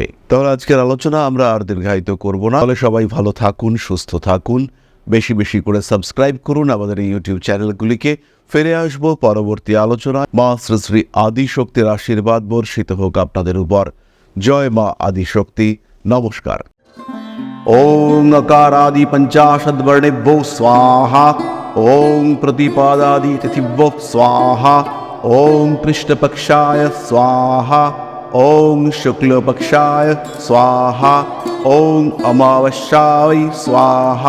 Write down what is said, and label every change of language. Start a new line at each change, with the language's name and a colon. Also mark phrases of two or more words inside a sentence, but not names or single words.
Bangla: তাহলে আজকের আলোচনা আমরা আর দীর্ঘায়িত করব না। তাহলে সবাই ভালো থাকুন, সুস্থ থাকুন, বেশি বেশি করে সাবস্ক্রাইব করুন আমাদের এই ইউটিউব চ্যানেলগুলিকে। ফিরে আসবো পরবর্তী আলোচনায়। মা শ্রী শ্রী আদিশক্তির আশীর্বাদ বর্ষিত হোক আপনাদের উপর। জয় মা আদিশক্তি। নমস্কার।
Sanskrit: ওং अकारादि पंचाशद्वर्णेभ्यो स्वाहा। ओं प्रतिपादादि तिथिभ्यो स्वाहा। ओं कृष्णपक्षाय स्वाहा। ओं शुक्लपक्षाय स्वाहा। ओं अमावस्याय स्वाहा।